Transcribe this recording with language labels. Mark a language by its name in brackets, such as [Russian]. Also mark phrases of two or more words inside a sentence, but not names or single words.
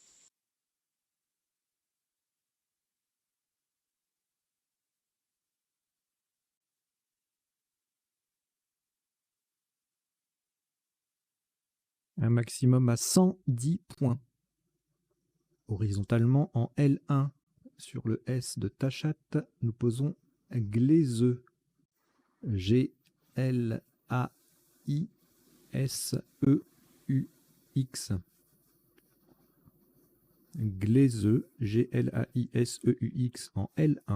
[French] Un maximum à 110 points. Horizontalement en L1 sur le S de Tachat, nous posons Glaiseux. G-L-A-I-S-E-U-X. Glaiseux, G-L-A-I-S-E-U-X en L1.